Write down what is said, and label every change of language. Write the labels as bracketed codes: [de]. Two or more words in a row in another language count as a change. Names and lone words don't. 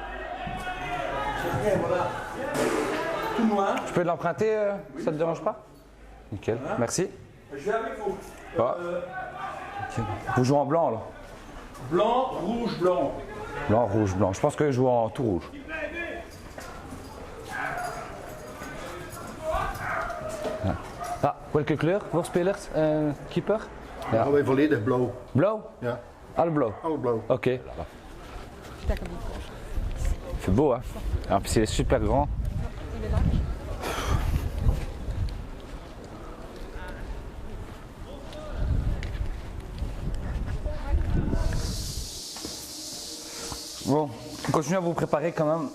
[fr] Tout noir. Je peux l'emprunter, ça ne te dérange pas? Nickel, merci. Je vais avec vous. Ah. Okay. Vous jouez en blanc là? Blanc, rouge, blanc. Blanc, rouge, blanc. Je pense que je joue en tout rouge. [nl] Ah, welke kleur? Voorspelers, keeper? Ja, wij volledig blauw. Blauw? Ja, Alle blauw? alle blauw. Ok. [fr] Putain, comme il coach. C'est beau, hein? En plus, il est super grand. Il est là. Bon, continuez à vous préparer quand même.